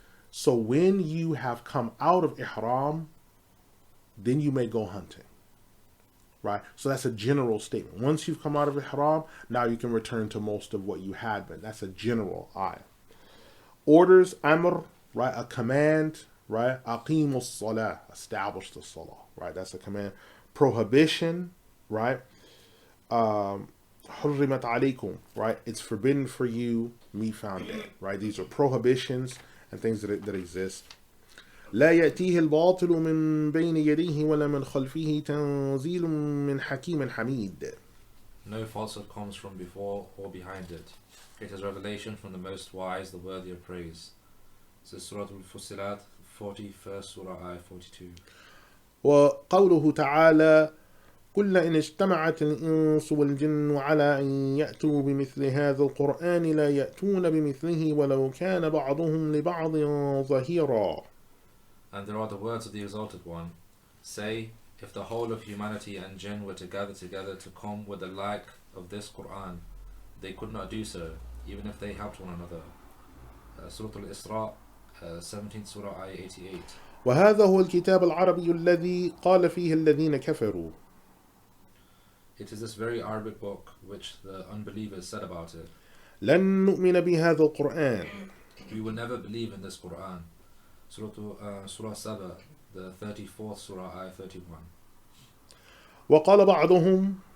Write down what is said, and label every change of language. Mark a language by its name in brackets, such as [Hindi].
[English] So when you have come out of ihram, then you may go hunting, right? So that's a general statement. Once you've come out of ihram, now you can return to most of what you had been. That's a general ayah. Orders, amr, right? A command, right? [Arabic] أَقِيمُوا الصَّلَاةِ. [English] Establish the salah, right? That's a command. Prohibition, right? [Arabic] حُرِّمَتْ عَلَيْكُمْ, right? [English] It's forbidden for you, me found dead, right? These are prohibitions and things that exist. [Arabic] لا يأتيه الباطل من بين يديه ولا من خلفه تنزيل من حكيم حميد. [English] No falsehood comes from before or behind it. It is revelation from the most wise, the worthy of praise. This is Surah Al-Fussilat, 41st Surah, Ayah 42. [Arabic] وقوله تعالى قل إن اجتمعت الإنس والجن على أن يأتوا بمثل هذا القرآن لا يأتون بمثله ولو كان بعضهم لبعض ظهيرا. [English] And there are the words of the Exalted One. Say, if the whole of humanity and jinn were to gather together to come with the like of this Qur'an, they could not do so, even if they helped one another. Surah Al-Isra, 17th Surah, Ayah 88. [Arabic] وهذا هو الكتاب العربي الذي قال فيه الذين كفروا. [English] It is this very Arabic book which the unbelievers said about it. [Arabic] لن نؤمن بهذا القرآن. [English] We will never believe in this Qur'an. Surah Saba, the 34th Surah, Ayah 31. [Arabic] وقال بعضهم